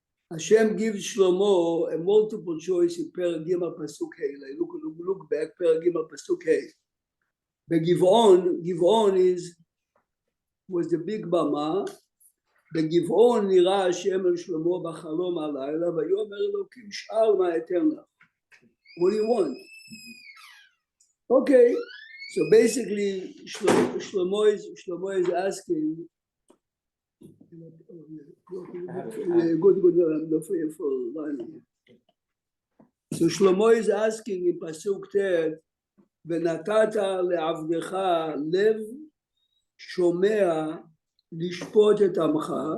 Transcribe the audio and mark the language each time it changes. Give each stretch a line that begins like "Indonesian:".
English: Hashem gives Shlomo a multiple choice in Perek Gimel pasuk Hey. Look back, Perek Gimel pasuk Hey. The Givon was the big bama.
Hebrew: בגבעון נראה השם אל שלמה בחלום הלילה ויאמר אלוקים שאל מה אתן לך.
English: What do you want? Okay, so basically Shlomo is asking. Good, I'm not for learning. So Shlomo is asking in pasuk tet,
Hebrew: ונתת לעבדך לב שומע לשפוט את עמך.